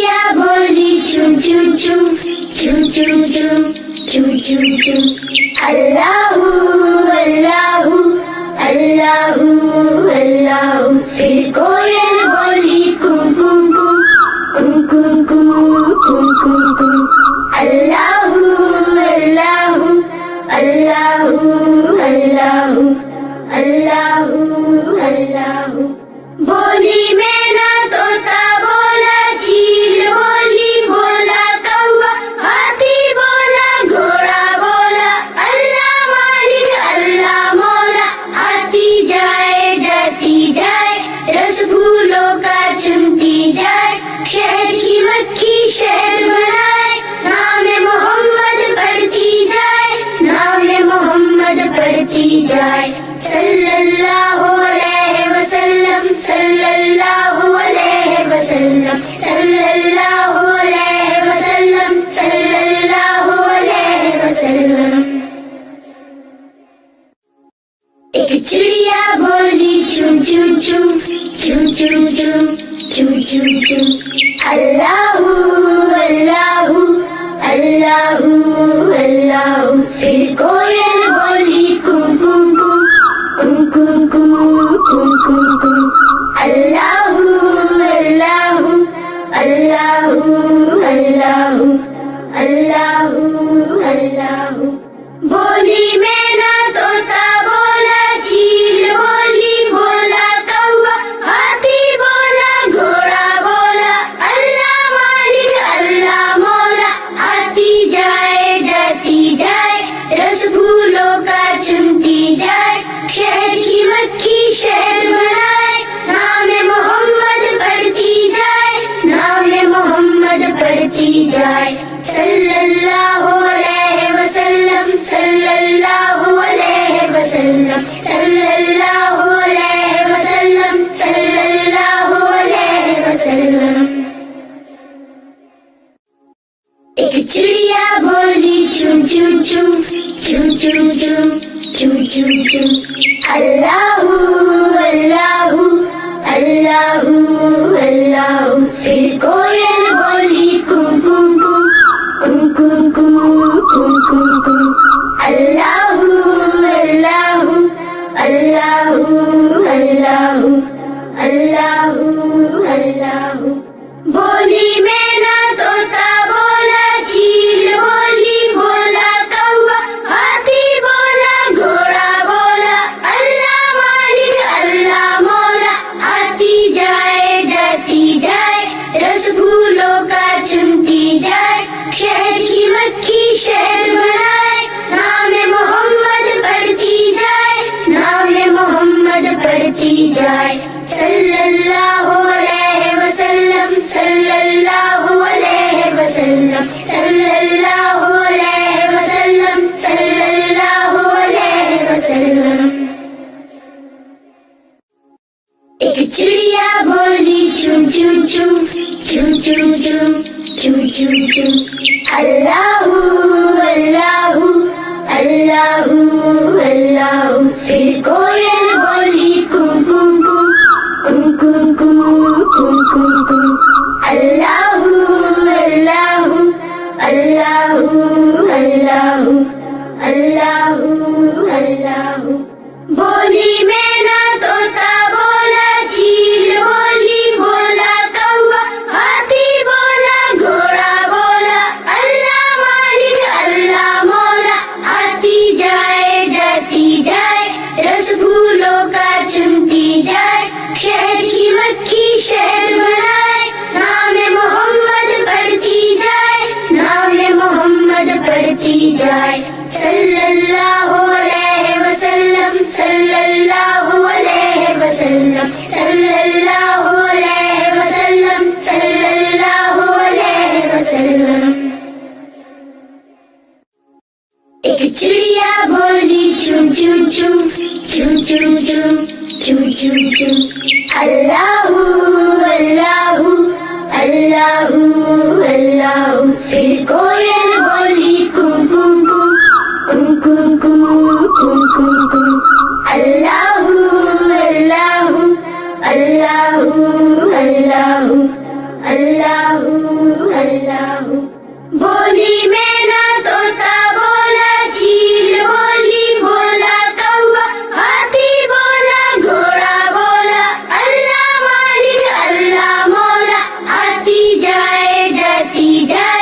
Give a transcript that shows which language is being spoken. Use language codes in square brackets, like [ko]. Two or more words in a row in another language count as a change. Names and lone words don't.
[hi] बोली चुम चुम चुम चुम चुम चुम चुम चुम चुम अल्लाहू अल्लाहू अल्लाहू अल्लाहू फिर कोयल बोली कुम कुम कुम कुम कुम कुम कुम कुम अल्लाहू अल्लाहू अल्लाहू अल्लाहू अल्लाहू अल्लाहू बोली मैना तोता बोला चील बोली बोला कौवा हाथी बोला घोड़ा बोला अल्लाह मालिक अल्लाह मौला आती जाए जाती जाए रसगुल्लों का चुनती जाए शहद की मक्खी शहद बनाए नाम मोहम्मद पढ़ती जाए नाम मोहम्मद पढ़ती जाए [ar] صلى الله عليه وسلم صلى الله عليه وسلم صلى الله عليه وسلم صلى الله عليه وسلم [hi] एक चिड़िया बोली चुम चुम चुम चुम चुम चुम चुम चुम चुम अल्लाहू अल्लाहू अल्लाहू अल्लाहू फिर कोयल बोली कुम कुम कुम कुम कुम कुम कुम कुम अल्लाहू अल्लाहू अल्लाहू अल्लाहू अल्लाहू अल्लाहू बोली मैना तोता बोला चील बोली बोला कौवा हाथी बोला घोड़ा बोला अल्लाह मालिक अल्लाह मौला आती जाए जाती जाए रसगुल्लों का चुनती जाए शहद की मक्खी शहद बनाए नाम मोहम्मद पढ़ती जाए नाम मोहम्मद पढ़ती जाए [ar] صلى الله عليه وسلم صلى الله عليه وسلم صلى الله عليه وسلم صلى الله عليه وسلم [hi] एक चिड़िया बोली चुम चुम चुम चुम चुम चुम चुम चुम चुम अल्लाहू अल्लाहू अल्लाहू अल्लाहू फिर कोयल बोली कुम कुम कुम कुम कुम कुम कुम कुम अल्लाहू अल्लाहू अल्लाहू अल्लाहू अल्लाहू अल्लाहू बोली मैना तोता बोला चील बोली बोला कौवा हाथी बोला घोड़ा बोला अल्लाह मालिक अल्लाह मौला आती जाए जाती जाए रसगुल्लों का चुनती जाए शहद की मक्खी शहद बनाए नाम मोहम्मद पढ़ती जाए नाम मोहम्मद पढ़ती जाए [ar] صلى الله عليه وسلم صلى الله عليه وسلم صلى الله عليه وسلم صلى الله عليه وسلم [hi] एक चिड़िया बोली चुम चुम चुम चुम चुम चुम चुम चुम चुम अल्लाहू अल्लाहू अल्लाहू अल्लाहू फिर कोयल बोली कुम कुम कुम कुम कुम कुम कुम कुम अल्लाहू अल्लाहू अल्लाहू अल्लाहू अल्लाहू अल्लाहू बोली मैना तोता बोला चील बोली बोला कौवा हाथी बोला घोड़ा बोला अल्लाह मालिक अल्लाह मौला आती जाए जाती जाए रसगुल्लों का चुनती जाए शहद की मक्खी शहद बनाए नाम मोहम्मद पढ़ती जाए नाम मोहम्मद पढ़ती जाए [ar] صلى الله عليه وسلم صلى الله عليه وسلم صلى الله عليه وسلم صلى الله عليه وسلم [hi] एक चिड़िया बोली चुम चुम चुम चुम चुम चुम चुम चुम चुम अल्लाहू अल्लाहू अल्लाहू अल्लाहू फिर कोयल बोली कुम कुम कुम कुम कुम कुम कुम कुम अल्लाहू अल्लाहू अल्लाहू अल्लाहू अल्लाहू अल्लाह बोली मैना तोता बोला चील बोली बोला कौवा हाथी बोला घोड़ा बोला अल्लाह मालिक अल्लाह मौला आती जाए जाती जाए